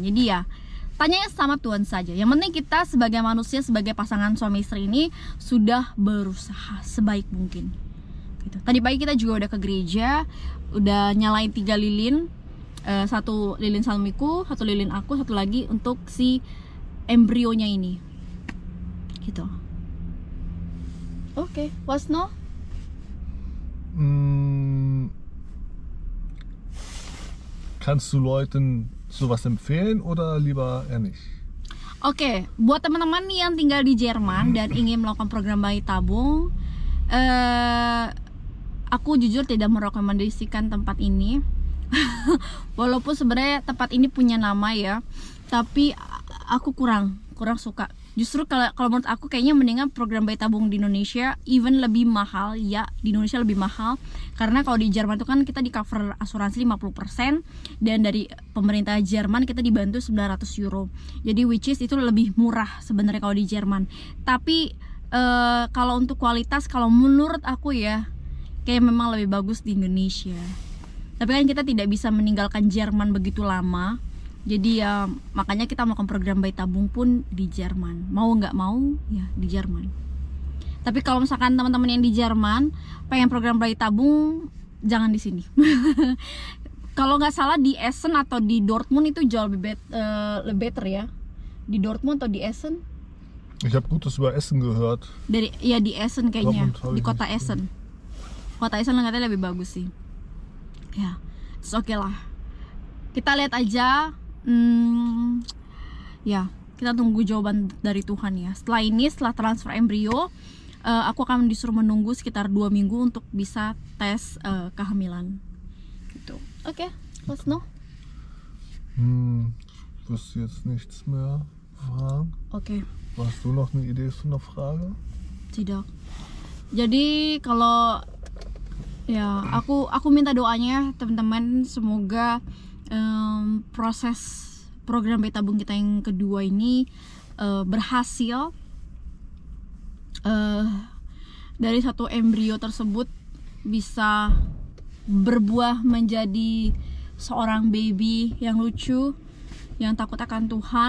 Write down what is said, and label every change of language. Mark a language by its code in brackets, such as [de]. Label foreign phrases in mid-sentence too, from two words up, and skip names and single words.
[id] Jadi ya tanyanya sama Tuhan saja. Yang penting kita sebagai manusia, sebagai pasangan suami istri ini sudah berusaha sebaik mungkin gitu. Tadi pagi kita juga udah ke gereja, udah nyalain 3 lilin, 1 lilin suamiku, 1 lilin aku, 1 lagi untuk si embrionya ini gitu. Oke, [de] was no? Kannst du Leuten sowas empfehlen oder lieber eher nicht? [id] Oke, buat teman-teman yang tinggal di Jerman dan ingin melakukan program bayi tabung, aku jujur tidak merekomendasikan tempat ini. Walaupun sebenarnya tempat ini punya nama ya, tapi aku kurang suka. Justru kalau menurut aku kayaknya mendingan program bayi tabung di Indonesia even lebih mahal ya, di Indonesia lebih mahal karena kalau di Jerman itu kan kita di cover asuransi 50% dan dari pemerintah Jerman kita dibantu 900 euro. Jadi [en] which is [id] itu lebih murah sebenarnya kalau di Jerman. Tapi kalau untuk kualitas, kalau menurut aku ya kayak memang lebih bagus di Indonesia. Tapi kan kita tidak bisa meninggalkan Jerman begitu lama. Jadi ya makanya kita melakukan program bayi tabung pun di Jerman. Mau nggak mau ya di Jerman. Tapi kalau misalkan teman-teman yang di Jerman pengen program bayi tabung, jangan di sini. Kalau nggak salah di Essen atau di Dortmund itu jauh lebih better ya. Di Dortmund atau di Essen? [de] Ich habe Gutes über Essen gehört. [id] Di Essen kayaknya, di kota Essen. Kota Essen katanya lebih bagus sih. Ya, oke lah. Kita lihat aja. Ya, kita tunggu jawaban dari Tuhan ya. Setelah ini, setelah transfer embrio, aku akan disuruh menunggu sekitar 2 minggu untuk bisa tes kehamilan. Gitu. Oke, [de] was noch? Ich wüsste jetzt nichts mehr fragen. Oke. Hast du noch eine Idee für eine Frage? [id] Tidak. Jadi kalau ya aku minta doanya teman-teman, semoga proses program bayi tabung kita yang kedua ini berhasil. Dari satu embrio tersebut bisa berbuah menjadi seorang baby yang lucu, yang takut akan Tuhan.